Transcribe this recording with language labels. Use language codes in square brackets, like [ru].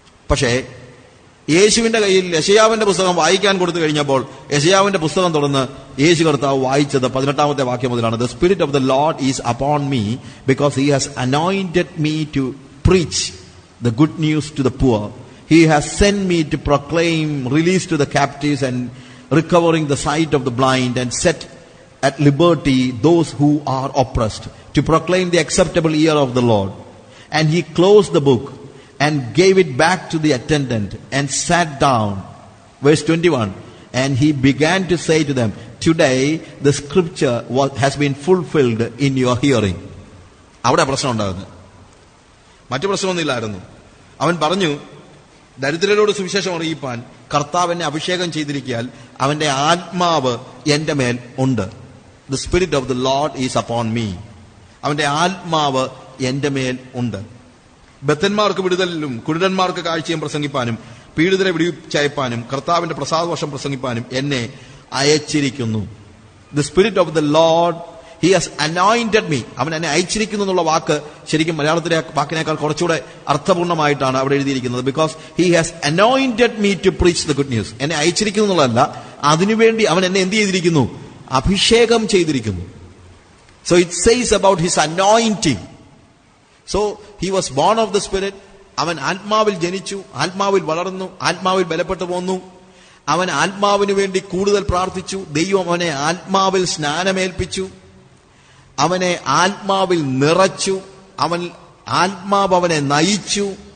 [ml] പക്ഷേ യേശുവിന്റെ കയ്യിൽ യെശയ്യാവിന്റെ പുസ്തകം വായിക്കാൻ കൊടുത്തു കഴിഞ്ഞപ്പോൾ യെശയ്യാവിന്റെ പുസ്തകം തുറന്ന് യേശു കർത്താവ് വായിച്ചത് 18ാമത്തെ വാക്യം മുതലാണ്. [en] The Spirit of the Lord is upon me because he has anointed me to preach the good news to the poor. He has sent me to proclaim release to the captives and recovering the sight of the blind and set at liberty those who are oppressed, to proclaim the acceptable year of the Lord. And he closed the book and gave it back to the attendant and sat down. Verse 21. And he began to say to them, today the scripture has been fulfilled in your hearing. [ml] അവിടെ പ്രശ്നം ഉണ്ടാകുന്നത്. മറ്റു പ്രശ്നമൊന്നുമില്ലായിരുന്നു. അവൻ പറഞ്ഞു, ദരിദ്രരോട് സുവിശേഷം അറിയിപ്പാൻ കർത്താവ് എന്നെ അഭിഷേകം ചെയ്തിരിക്കാൻ അവന്റെ ആത്മാവ് എന്റെ മേൽ ഉണ്ട്. [en] The Spirit of the Lord is upon me. [ml] അവന്റെ ആത്മാവ് എന്റെ മേൽ ഉണ്ട്. ബദ്ധന്മാർക്ക് വിടുതലും കുരുടന്മാർക്ക് കാഴ്ചയും പ്രസംഗിപ്പാനും പീഡിതരെ വിടുവിച്ചയപ്പാനും കർത്താവിന്റെ പ്രസാദവർഷം പ്രസംഗിപ്പാനും എന്നെ അയച്ചിരിക്കുന്നു. [en] The Spirit of the Lord he has anointed me. [ml] അവൻ എന്നെ അയച്ചിരിക്കുന്നു എന്നുള്ള വാക്ക് ശരിക്കും മലയാളത്തിലെ വാക്കിനേക്കാൾ കുറച്ചുകൂടെ അർത്ഥപൂർണ്ണമായിട്ടാണ് അവിടെ എഴുതിയിരിക്കുന്നത്. [en] Because he has anointed me to preach the good news. [ml] എന്നെ അയച്ചിരിക്കുന്നു എന്നുള്ളതല്ല, അതിനുവേണ്ടി അവൻ എന്നെ എന്ത് ചെയ്തിരിക്കുന്നു? അഭിഷേകം ചെയ്തിരിക്കുന്നു. [en] So it says about his anointing. So he was born of the Spirit, [ml] അവൻ ആത്മാവിൽ ജനിച്ചു, ആത്മാവിൽ വളർന്നു, ആത്മാവിൽ ബലപ്പെട്ടു പോന്നു. അവൻ ആത്മാവിന് വേണ്ടി കൂടുതൽ പ്രാർത്ഥിച്ചു. ദൈവം അവനെ ആത്മാവിൽ സ്നാനമേൽപ്പിച്ചു, അവനെ ആത്മാവിൽ നിറച്ചു, ആത്മാവ് അവനെ നയിച്ചു.